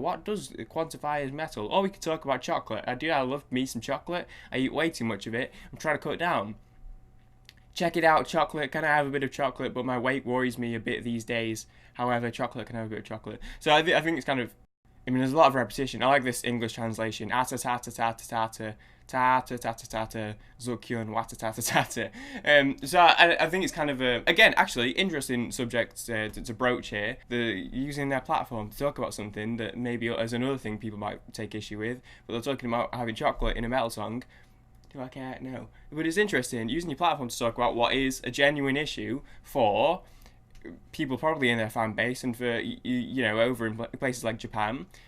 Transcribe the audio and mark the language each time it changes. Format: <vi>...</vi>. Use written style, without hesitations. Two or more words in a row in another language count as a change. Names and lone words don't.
<en>What does quantify as metal? Or we could talk about chocolate. I love me some chocolate. I eat way too much of it. I'm trying to cut it down. Check it out, chocolate. Can I have a bit of chocolate? But my weight worries me a bit these days. However, chocolate can have a bit of chocolate. So I think it's kind of, there's a lot of repetition. I like this English translation. Ata tata tata tata. Tata tata tata zukyun wata tata tata. So I think it's kind of again, actually interesting subject to broach here. Using their platform to talk about something that maybe as another thing people might take issue with, but they're talking about having chocolate in a metal song. Do I care? No. But it's interesting using your platform to talk about what is a genuine issue for people probably in their fan base and for over in places like Japan.</en>